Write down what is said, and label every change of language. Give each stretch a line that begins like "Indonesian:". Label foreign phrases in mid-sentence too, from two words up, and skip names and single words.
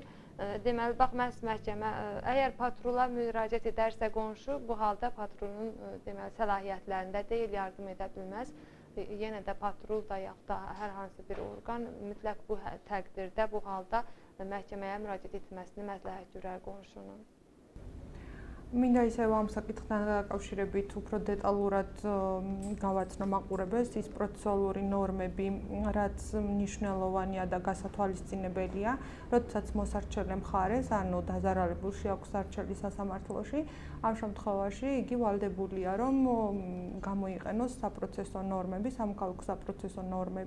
Azerbaijani: Deməli, bax, məhkəmə, əgər patrula müraciət edərsə qonşu, bu halda patrulun səlahiyyətlərində deyil, yardım edə bilməz. Yenə də patrul da yaxud da hər hansı bir orqan mütləq bu təqdirdə, bu halda məhkəməyə müraciət etməsini məsləhət görər qonşunun.
Georgian: მინდა ისევ ამ საკითხთან დაკავშირებით უფრო დეტალურად გავაცნო მაყურებელს ის პროცესუალური ნორმები, რაც მნიშვნელოვანია და გასათვალისწინებელია, როდესაც მოსარჩელე მხარეს, ანუ დაზარალებულში აქვს სარჩელი სასამართლოში, ამ შემთხვევაში იგი ვალდებულია, რომ გამოიყენოს საპროცესო ნორმები, სამოქალაქო საპროცესო ნორმები.